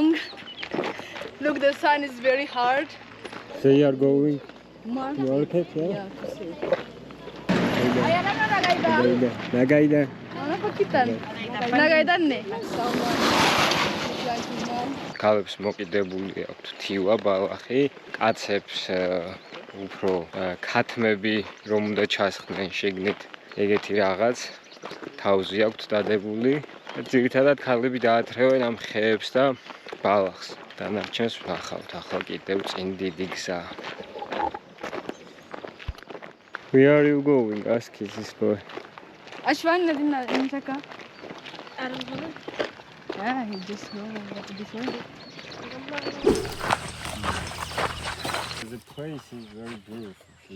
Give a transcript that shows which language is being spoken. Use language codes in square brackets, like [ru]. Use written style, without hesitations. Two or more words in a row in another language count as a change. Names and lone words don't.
[en] Look, the sun is very hard. So you are going Market, yeah? yeah, to see. Nagaida. Nagaida ne? [ka] ქალებს მოკიდებული აქვთ თივა, ბალახი, კაცებს უფრო ქათმები რომ უნდა ჩასხდნენ შიგნით ეგეთი რაღაც თავზე აქვთ დადებული. ძირითადად ქალები დაათრევენ ამ ხეებს და ბალახს. დანარჩენს ვნახავთ ახლა კიდევ წინ დიდი გზა. [en] Where are you going? Ask this boy. Ashwan didn't check out. Yeah, he just go this way. The place is very beautiful here.